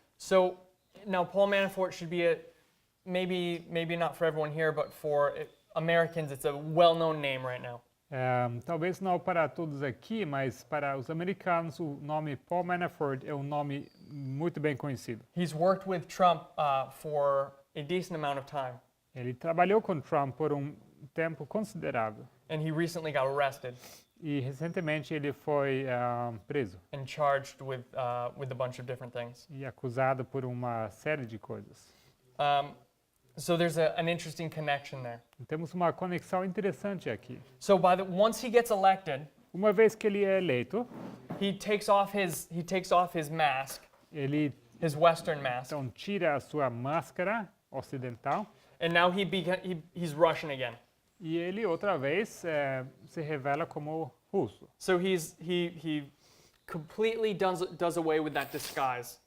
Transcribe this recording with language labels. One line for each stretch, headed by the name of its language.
English: So now Paul Manafort should be maybe not for everyone here, but for Americans, it's a well-known name right now.
Portuguese: Talvez não para todos aqui, mas para os americanos o nome Paul Manafort é um nome muito bem conhecido.
English: He's worked with Trump for a decent amount of time,
Portuguese: Ele trabalhou com Trump por um tempo considerável.
English: and he recently got arrested
Portuguese: E recentemente ele foi preso
English: and charged with a bunch of different things.
Portuguese: e acusado por uma série de coisas.
English: So there's an interesting connection there.
Portuguese: Temos uma conexão interessante aqui.
English: So once he gets elected,
Portuguese: Uma vez que ele é eleito,
English: he takes off his mask,
Portuguese: ele
English: his Western mask,
Portuguese: então tira a sua máscara ocidental
English: and now he's Russian again.
Portuguese: e ele outra vez se revela como russo.
English: So he completely does away with that disguise.